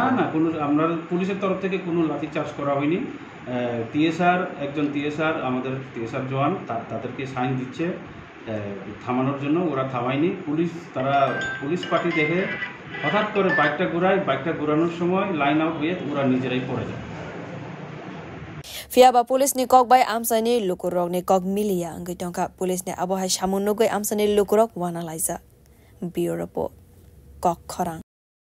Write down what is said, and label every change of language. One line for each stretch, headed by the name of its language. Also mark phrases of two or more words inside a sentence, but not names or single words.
Bangla: না কোনো আমরা পুলিশের তরফ থেকে কোনো লাঠি চার্জ করা হয়নি একজন টিএসআর আমাদের টিএসআর জওয়ান তাদেরকে সাইন দিচ্ছে থামানোর জন্য ওরা থামায়নি পুলিশ পার্টি দেখে হঠাৎ করে বাইকটা ঘোরানোর সময় লাইন আউট হয়ে ওরা নিজেরাই পড়ে যায়
Kok Borok: Fiaba police ni kok bai amsani lukurok ni kok milia angai tongka police ni abo hai samun nugoi amsani lukurok wana laisa bureau report kok khorang